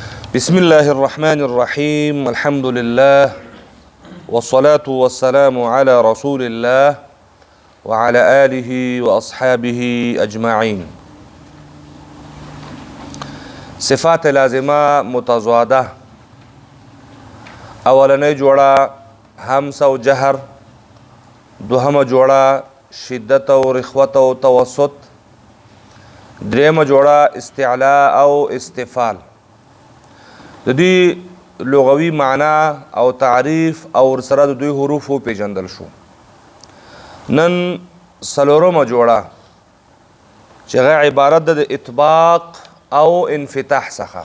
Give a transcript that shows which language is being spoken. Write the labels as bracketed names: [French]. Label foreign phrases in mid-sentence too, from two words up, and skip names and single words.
[Arabic] بسم الله الرحمن الرحيم الحمد لله والصلاة والسلام على رسول الله وعلى آله وأصحابه أجمعين. صفات لازمة متضادة. [Pashto] اولنی جوڑا همس و جهر، دوهم جوڑا شدت و رخوت و توسط، دریم جوڑا استعلاء او استفال. د دې لغوي معنا او تعریف او سره د دوی حروف پیژندل شو. نن څلورمه جوړه چې هغه عبارت د اطباق او انفتاح څخه.